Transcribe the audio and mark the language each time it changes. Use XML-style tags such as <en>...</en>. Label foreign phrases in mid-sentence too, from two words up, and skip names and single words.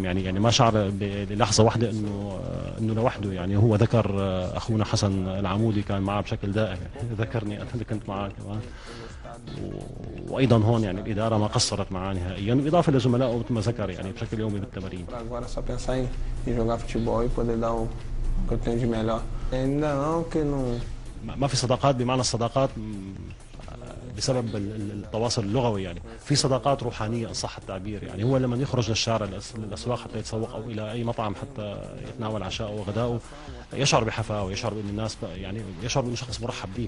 <ar>يعني ما شعر للحظه واحده انه لوحده. يعني هو ذكر اخونا حسن العمودي كان معه بشكل دائم، يعني ذكرني انا اللي كنت معه كمان. وايضا هون يعني الاداره ما قصرت معاه نهائيا، بالاضافه لزملائه مثل ما ذكر يعني بشكل يومي بالتمارين.</ar> <pt>Agora só pensar em jogar futebol e poder dar o que eu tenho de melhor. Ainda não, que não.</pt> <ar>ما في صداقات بمعنى الصداقات بسبب التواصل اللغوي، يعني في صداقات روحانيه ان صح التعبير. يعني هو لما يخرج للشارع للاسواق حتى يتسوق او الى اي مطعم حتى يتناول عشاءه وغداءه، يشعر بحفاوه، يشعر بان الناس يعني يشعر بانه شخص مرحب به.</ar>